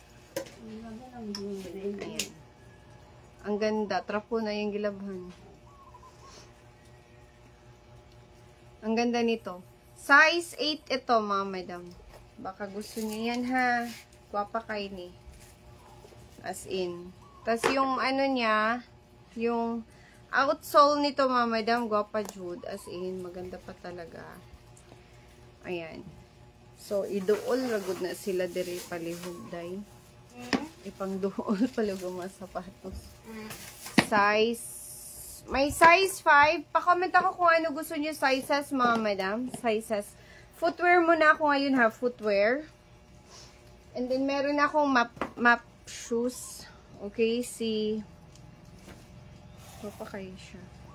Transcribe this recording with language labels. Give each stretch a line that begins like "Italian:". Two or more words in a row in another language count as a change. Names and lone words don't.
Filipino: Ayan. Ang ganda. Trapo na yung gilabhan. Ang ganda nito. Size 8 ito, mga madam. Baka gusto niyo yan, ha?
Cebuano: Guwapa kayo ni.
English: As in.
Filipino: Tapos yung ano niya, yung outsole nito, mga madam,
Cebuano: guwapa jud.
English: As in,
Filipino: maganda pa talaga. Ayan. So,
Cebuano: iduol ragod na sila diri palihog, day. Ipang duol palihog mga sapatos.
Filipino: Size, may size 5. Pa-comment ako kung ano gusto niyo sizes, mga madam. Sizes. Footwear muna ako ngayon, ha. Footwear.
English: And then,
Filipino: meron akong map shoes. Okay, ano pa kayo siya?